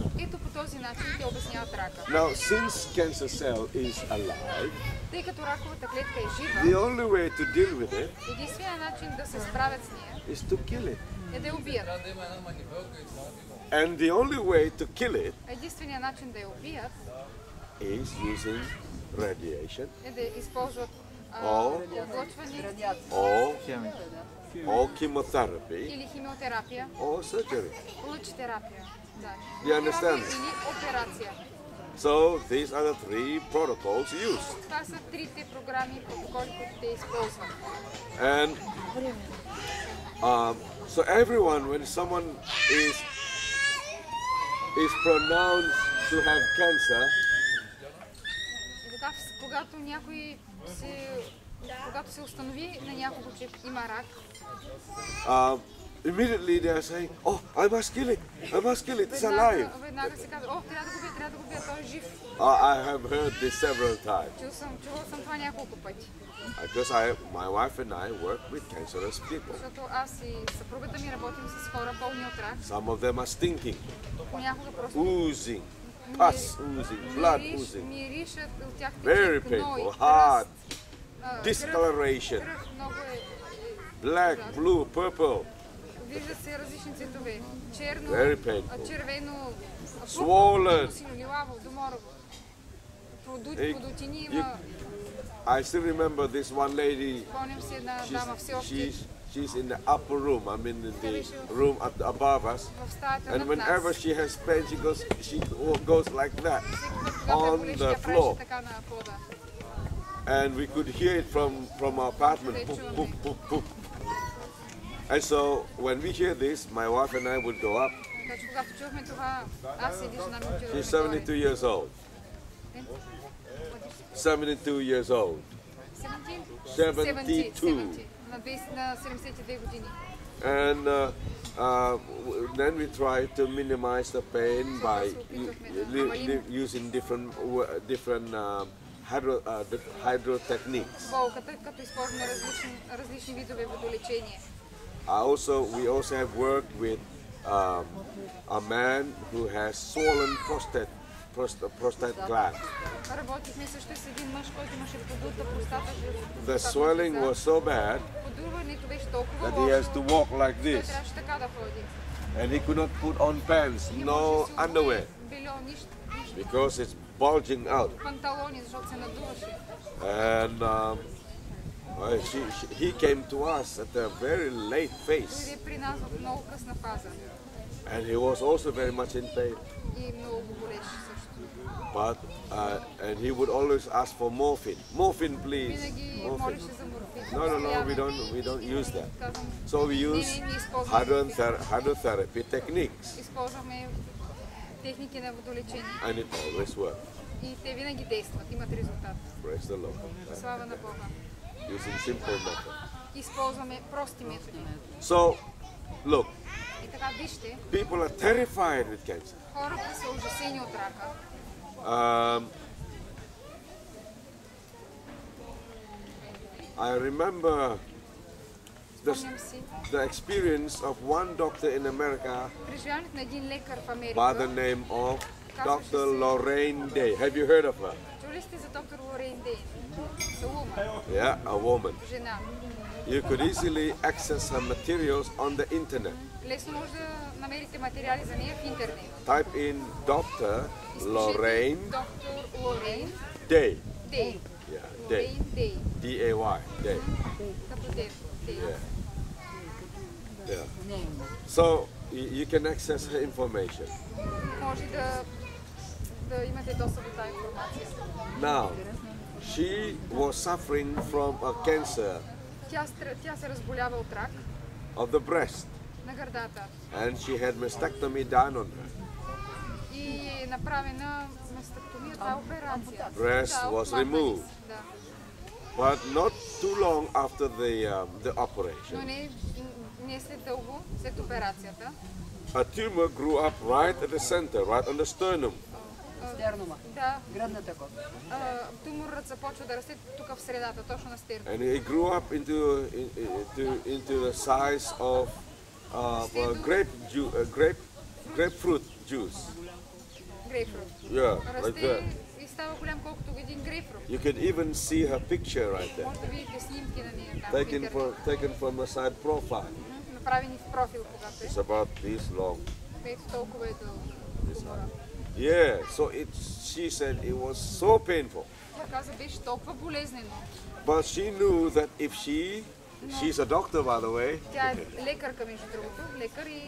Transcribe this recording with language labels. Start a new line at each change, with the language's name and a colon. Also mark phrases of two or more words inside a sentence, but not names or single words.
Bulgarian: Ето по този начин те обясняват рака.
English: Now, since cancer cell is alive,
Bulgarian: Тъй като раковата клетка е the жива,
English: only way to deal with it
Bulgarian: единственият начин да се справят с нея
English: is to kill it.
Bulgarian: е да я убият.
English: And the only way to kill it
Bulgarian: Единственият начин да я убият
English: is using radiation
Bulgarian: е да използват облъчване
English: or chemotherapy
Bulgarian: или химиотерапия,
English: or surgery.
Bulgarian: лъчтерапия. Да.
English: Do you understand?
Bulgarian: Или операция.
English: So these are the three protocols used.
Bulgarian: Това са трите програми и протоколи, които те използват.
English: And so everyone, when someone is pronounced to have cancer,
Bulgarian: И така, когато се установи на някого, че има рак,
English: immediately they are saying, "Oh, I must kill it! I must kill it! It's alive!"
Bulgarian: веднага се казва, о, трябва да го бия, той е жив.
English: I have heard this several times
Bulgarian: Чувал съм това няколко пъти.
English: because my wife and I work with cancerous people.
Bulgarian: Защото аз и съпругата ми работим с хора болни от рак.
English: Some of them are stinking,
Bulgarian: Понякога просто
English: oozing, pus oozing, blood oozing,
Bulgarian: миришат от тях very тече гной, painful, кръст, hard, кръв, discoloration, много
English: black, blue, purple,
Bulgarian: виждат се различни цветове. Черно,
English: very painful,
Bulgarian: червено, swollen. синилилаво, доморово. Hey, Подутини има.
English: I still remember this one lady.
Bulgarian: Спомням си една дама все още
English: She's in the upper room. I mean, in the room above us.
Bulgarian: в стаята And над whenever нас.
English: she has pain, she goes like that
Bulgarian: Когато е on болеж, the тя правеше floor. така на пода.
English: And we could hear it from our apartment. Poof, poof, poof, poof. And so when we hear this, my wife and I would go up.
Bulgarian: Така че когато чухме това, аз и Дижана ми отидохме She's горе.
English: 72 years old. 72 years old. 72.
Bulgarian: На 72 години.
English: And then we try to minimize the pain by using different hydro techniques.
Bulgarian: Болката, като използваме различни видове водолечение.
English: We also have worked with a man who has swollen prostate gland.
Bulgarian: Работихме също с един мъж, който имаше подута простата.
English: The swelling was so bad
Bulgarian: Подурването беше толкова
English: that he has to walk like
Bulgarian: той this, трябваше така да ходи.
English: and he could not put on pants, no underwear,
Bulgarian: Бельо, нищо.
English: because it's bulging out.
Bulgarian: Панталони, защото се надуваше.
English: And he came to us at a very late phase,
Bulgarian: Дойде при нас в много късна фаза.
English: and he was also very much in pain.
Bulgarian: И много го болеше също.
English: But and he would always ask for morphine. Morphine, please.
Bulgarian: Винаги Morphine. молеше за морфин.
English: No, we don't use that.
Bulgarian: Казвам,
English: So we use
Bulgarian: не използваме
English: hydrotherapy techniques,
Bulgarian: използваме техники на водолечение.
English: and it always works.
Bulgarian: И те винаги действат, имат резултат.
English: Praise the Lord.
Bulgarian: Слава на Бога.
English: Using simple method.
Bulgarian: Използваме прости методи.
English: So, look,
Bulgarian: И така вижте,
English: people are terrified with cancer.
Bulgarian: хората са ужасени от рака.
English: I remember
Bulgarian: Спомням си
English: the experience of one doctor in America
Bulgarian: преживяването на един лекар в
English: by the
Bulgarian: Америка.
English: name of Dr. Lorraine Day. Have you heard of her?
Bulgarian: Чули сте за доктор Лорейн Дейн? Салума,
English: Yeah, a woman.
Bulgarian: жена.
English: You could easily access her materials on the internet.
Bulgarian: Лесно може да намерите материали за нея в интернет.
English: Type in Dr. Lorraine
Bulgarian: Доктор Лорейн Day. Дей.
English: Yeah, Day.
Bulgarian: Лорейн Дей.
English: D-A-Y. Day.
Bulgarian: Като Дей.
English: Yeah. Yeah. So you can access her information.
Bulgarian: Може да имате достъп до тази информация.
English: Now, she was suffering from a cancer
Bulgarian: Тя се разболява от рак
English: of the breast,
Bulgarian: на гърдата
English: and she had mastectomy done on her.
Bulgarian: и е направена мастектомия, това е операция. Breast Да, was отмахали removed. се, да.
English: But not too long after the
Bulgarian: Но operation, не след дълго, след операцията,
English: a tumor grew up right at the center, right on the sternum.
Bulgarian: Стернума. да, Гръдната кост. туморът започва да расте тук в средата, точно на стерно.
English: And it grew up into the size of grapefruit juice.
Bulgarian: Грейпфрут.
English: Yeah, like that.
Bulgarian: Расте и става голям колкото един грейпфрут.
English: You can even see her picture right there,
Bulgarian: Може да видите снимки на нея там в интернет.
English: taken from a side profile.
Bulgarian: Направени в профил, когато
English: It's about this long.
Bulgarian: ето толкова е дълго. тумора.
English: Yeah, so she said it was so painful.
Bulgarian: Тя каза, беше толкова болезнено.
English: But she knew that if she's a doctor by the way,
Bulgarian: Тя е лекарка, между другото, лекар и